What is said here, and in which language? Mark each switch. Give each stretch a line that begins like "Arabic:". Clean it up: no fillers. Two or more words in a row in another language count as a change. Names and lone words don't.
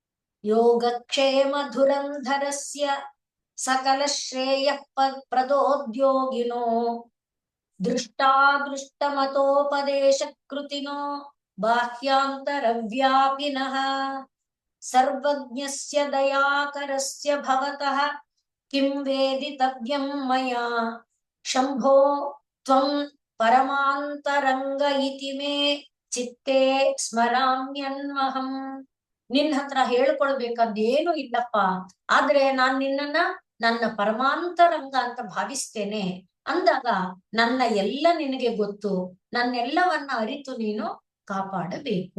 Sanskrit: ಯೋಗಕ್ಷೇಮ ಧುರಂಧರಸ್ಯ ಸಕಲ ಶ್ರೇಯ ಪ್ರದೋದ್ಯೋಗಿನೋ ದೃಷ್ಟಾದೃಷ್ಟಮತೋಪದೇಶ ಕೃತಿನೋ ಬಾಹ್ಯಾಂತರ ವ್ಯಾಪಿನಃ ಸರ್ವಜ್ಞಸ್ಯ ದಯಾಕರಸ್ಯ ಭವತಃ ಕಿಂ ವೇದಿತವ್ಯಂ ಮಯಾ ಶಂಭೋ ತ್ವಂ ಪರಮಾಂತರಂಗ ಇತಿ ಮೇ ಚಿತ್ತೇ ಸ್ಮರಾಮ್ಯನ್ವಹಂ.
Kannada: ನಿನ್ನ ಹತ್ರ ಹೇಳ್ಕೊಳ್ಬೇಕಾದ್ದೇನು ಇಲ್ಲಪ್ಪ, ಆದ್ರೆ ನಾನ್ ನಿನ್ನನ್ನ ನನ್ನ ಪರಮಾಂತರಂಗ ಅಂತ ಭಾವಿಸ್ತೇನೆ ಅಂದಾಗ ನನ್ನ ಎಲ್ಲ ನಿನಗೆ ಗೊತ್ತು, ನನ್ನೆಲ್ಲವನ್ನ ಅರಿತು ನೀನು ಕಾಪಾಡಬೇಕು.